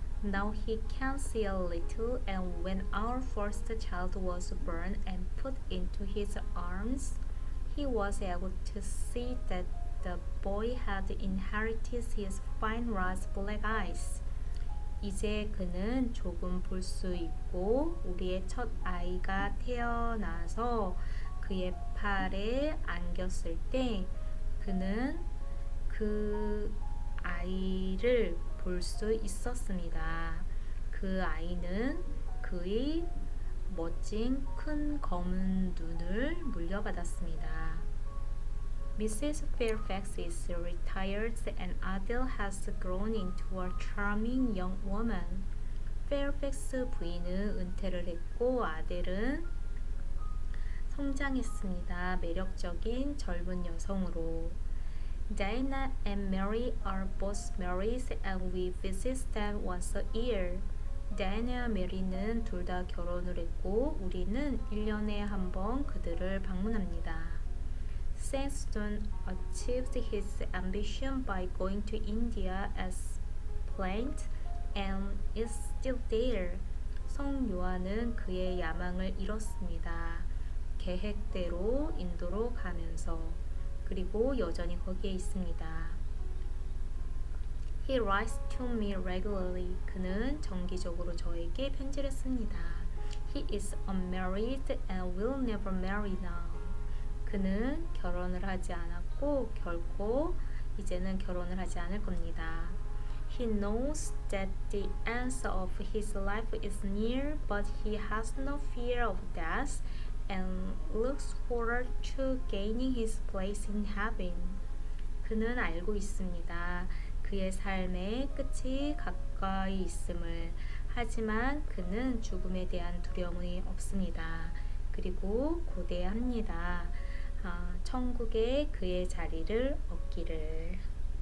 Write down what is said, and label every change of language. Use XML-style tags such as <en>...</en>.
<en>Now he can see a little, and when our first child was born and put into his arms, he was able to see that the boy had inherited his fine large black eyes.</en> <ko>이제 그는 조금 볼 수 있고 우리의 첫 아이가 태어나서 그의 팔에 안겼을 때 그는 그 아이를 볼 수 있었습니다. 그 아이는 그의 멋진 큰 검은 눈을 물려받았습니다.</ko> <en>Mrs. Fairfax is retired and Adele has grown into a charming young woman.</en> <ko>페어팩스 부인은 은퇴를 했고 아델은 성장했습니다. 매력적인 젊은 여성으로.</ko> <en>Diana and Mary are both married and we visit them once a year.</en> <ko>다이애나와 메리는 둘 다 결혼을 했고 우리는 1년에 한 번 그들을 방문합니다.</ko> <en>Sexton achieved his ambition by going to India as planned and is still there.</en> <ko>성 요한은 그의 야망을 이뤘습니다. 계획대로 인도로 가면서 그리고 여전히 거기에 있습니다.</ko> <en>He writes to me regularly.</en> <ko>그는 정기적으로 저에게 편지를 씁니다.</ko> <en>He is unmarried and will never marry now.</en> <ko>그는 결혼을 하지 않았고 결코 이제는 결혼을 하지 않을 겁니다.</ko> <en>He knows that the end of his life is near, but he has no fear of death and looks forward to gaining his place in heaven.</en> <ko>그는 알고 있습니다. 그의 삶의 끝이 가까이 있음을. 하지만 그는 죽음에 대한 두려움이 없습니다. 그리고 고대합니다. 천국에 그의 자리를 얻기를.</ko>